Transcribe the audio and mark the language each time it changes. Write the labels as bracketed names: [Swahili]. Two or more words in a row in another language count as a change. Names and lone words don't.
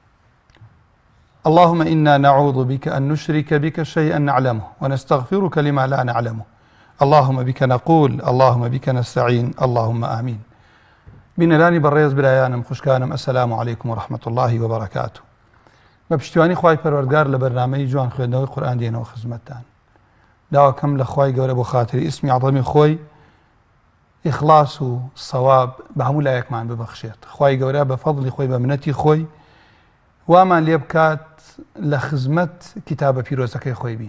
[Arabic] اللهم إنا نعوذ بك أن نشرك بك شيئا نعلمه ونستغفرك لما لا نعلمه. اللهم بك نقول، اللهم بك نستعين، اللهم آمين. [Central Kurdish] بنلاني بريز برايانم خوشكانم، [Arabic] السلام عليكم ورحمة الله وبركاته. [Central Kurdish] بەپشتیوانی خوای پەروەردگار لە بەرنامەی جوان خوێندنەوەی قورئان دێنەوە خزمەتتان. داواکەم لە خوای گەورە بۆ خاتری ئیسمی عەظەمی خۆی ئیخلاس و سەواب بە هەموو لایەکمان ببەخشێت. خوای گەورە بە فەضلی خۆی بە منەتی خۆی وامان لێ بکات لە خزمەت کتابە پیرۆزەکەی خۆی بین.